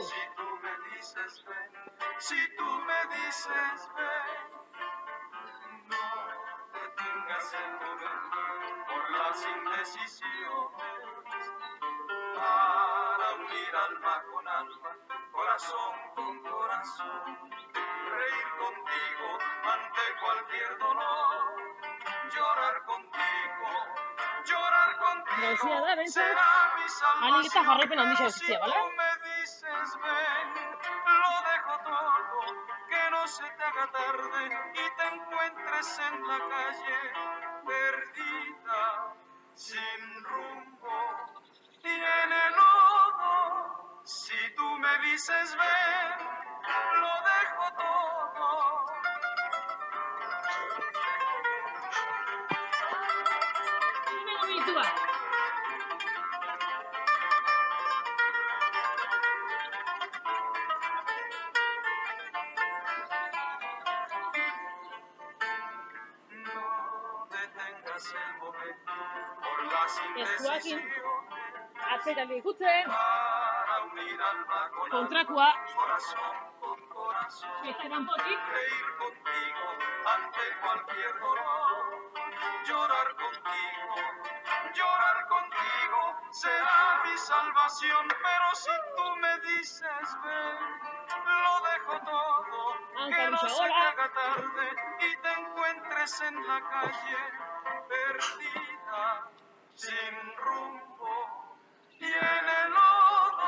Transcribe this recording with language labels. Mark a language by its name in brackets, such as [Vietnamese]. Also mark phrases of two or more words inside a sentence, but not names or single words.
[Spanish] Si tú me dices ven, si tú me dices ven, no detengas el momento por las indecisiones, para unir alma con alma, corazón con corazón, reír contigo ante cualquier dolor, llorar contigo [Basque] Gauzia da, bentsat, [Spanish] será mi [Basque] ahalik eta [Spanish] salvación. [Basque] jarraipen handia [Spanish] Pero [Basque] eztia, [Spanish] si [Basque] bale? [Spanish] tú me dices ven, lo dejo todo, que no se te haga tarde y te encuentres en la calle perdida, sin rumbo y en el lodo. Si tú me dices ven, lo dejo todo. [Basque] Venga, 1 minutu bat. [Spanish] No detengas el momento por las [Basque] Eskuakin [Spanish] indecisiones, [Basque] atzetan ikutzen, [Spanish] para unir alma con [Basque] kontrakoa, [Spanish] alma, corazón con corazón, [Basque] beste kanpotik, [Spanish] reír contigo ante cualquier dolor, llorar contigo será mi salvación. Pero si tú me dices ven, lo dejo todo, que no se te haga tarde y te encuentres en la calle perdida, sin rumbo y en el lodo.